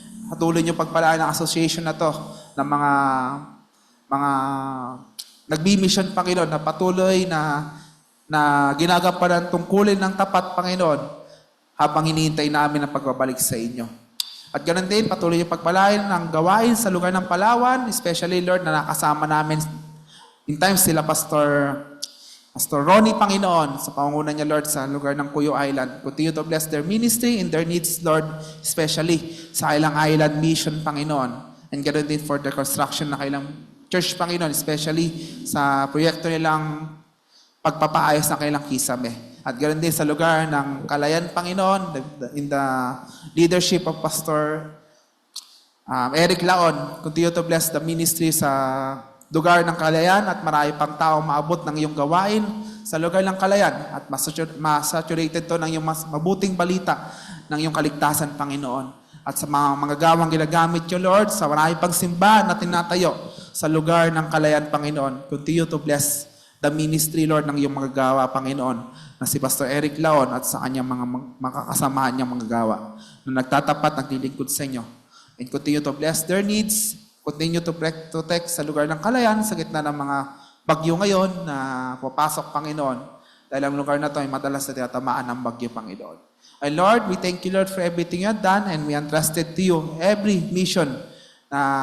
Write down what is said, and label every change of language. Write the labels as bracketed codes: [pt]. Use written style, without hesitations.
[tl] Patuloy niyo pagpalaan ng association na to ng mga nagbi-mission, Panginoon, na patuloy na ginagampanan tungkulin ng tapat, Panginoon, habang hinihintay namin ang pagbabalik sa inyo. At ganoon din, patuloy niyo pagpalain ng gawain sa lugar ng Palawan, especially, Lord, na nakasama namin in times sila Pastor Ronnie, Panginoon, sa pangunguna niya, Lord, sa lugar ng Puyo Island. [en] Continue to bless their ministry and their needs, Lord, especially [tl] sa kailang island mission, Panginoon. And ganoon din for the construction na kailang church, Panginoon, especially sa proyekto nilang pagpapaayos ng kailang kisame. At ganoon din sa lugar ng Kalayan, Panginoon, in the leadership of Pastor Eric Laon. [en] Continue to bless the ministry [tl] sa lugar ng Kalayan at marami pang tao maabot ng iyong gawain sa lugar ng Kalayan at masaturated to ng iyong mas mabuting balita ng iyong kaligtasan, Panginoon. At sa mga manggagawang ginagamit niyo, Lord, sa marami pang simbahan na tinatayo sa lugar ng Kalayan, Panginoon. [en] Continue to bless the ministry, [tl] Lord, ng iyong manggagawa, Panginoon, na si Pastor Eric Laon at sa kanyang mga makakasamahan niyang manggagawa na nagtatapat, naglilingkod sa inyo. [en] And continue to bless their needs. Continue to protect [tl] sa lugar ng Kalayan sa gitna ng mga bagyo ngayon na papasok, Panginoon. Dahil ang lugar na ito ay madalas na tinatamaan ng bagyo, Panginoon. [en] And Lord, we thank you, Lord, for everything you have done and we entrusted to you every mission na